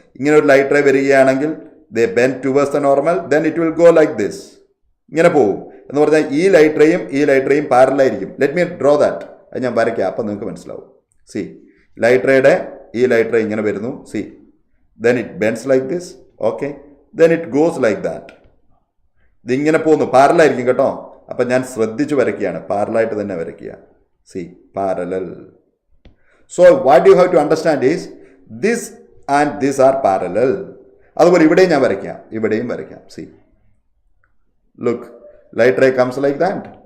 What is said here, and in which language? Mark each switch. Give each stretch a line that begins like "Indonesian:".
Malayalam: ഇങ്ങനെ ഒരു light ray വരികയാണെങ്കിൽ
English: they bend towards the normal, then it will go like this.
Malayalam: ഇങ്ങനെ പോകും എന്ന് പറഞ്ഞാൽ ഈ light റേയും പാരലായിരിക്കും.
English: Let me draw that.
Malayalam: അത് ഞാൻ വരയ്ക്കാം, അപ്പം നിങ്ങൾക്ക് മനസ്സിലാവും. സി, ലൈറ്റ് റേയുടെ ഈ ലൈറ്റ് റേ ഇങ്ങനെ വരുന്നു.
English: See, then it bends like this. Okay, then it goes like that.
Malayalam: ഇതിങ്ങനെ പോകുന്നു, പാരലായിരിക്കും കേട്ടോ. അപ്പം ഞാൻ ശ്രദ്ധിച്ച് വരയ്ക്കുകയാണ്, പാരലായിട്ട് തന്നെ വരയ്ക്കുക. C, parallel.
English: So what you have to understand is this and this are parallel.
Malayalam: അതുപോലെ ഇവിടെയും ഞാൻ വരയ്ക്കാം, ഇവിടെയും വരയ്ക്കാം.
English: See, look, light ray comes like that.